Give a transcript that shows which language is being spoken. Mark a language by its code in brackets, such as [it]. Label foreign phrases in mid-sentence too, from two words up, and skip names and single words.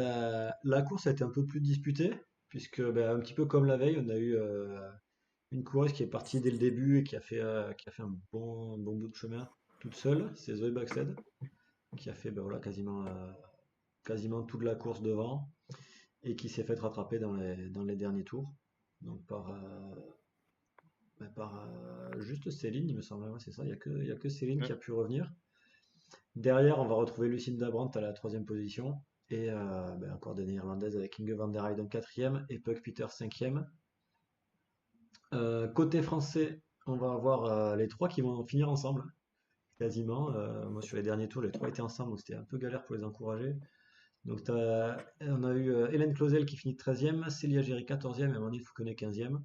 [fr] la course a été un peu plus disputée puisque un petit peu comme la veille, on a eu une coureuse qui est partie dès le début et qui a fait un bon bout de chemin toute seule, c'est Zoe Baxted qui a fait voilà, quasiment toute la course devant et qui s'est fait rattraper dans les derniers tours. Donc par juste Céline, il me semble, ouais, c'est ça, il y a que Céline qui a pu revenir. Derrière, on va retrouver Lucinda Brandt à la troisième position. Et encore des Néerlandaises avec Inge van der Heyden quatrième et Puck Peters cinquième. Côté français, on va avoir les trois qui vont finir ensemble, quasiment. Moi, sur les derniers tours, les trois étaient ensemble, donc c'était un peu galère pour les encourager. Donc on a eu Hélène Clausel qui finit 13e, Célia Géry 14e et Amandine Fouquenet 15e.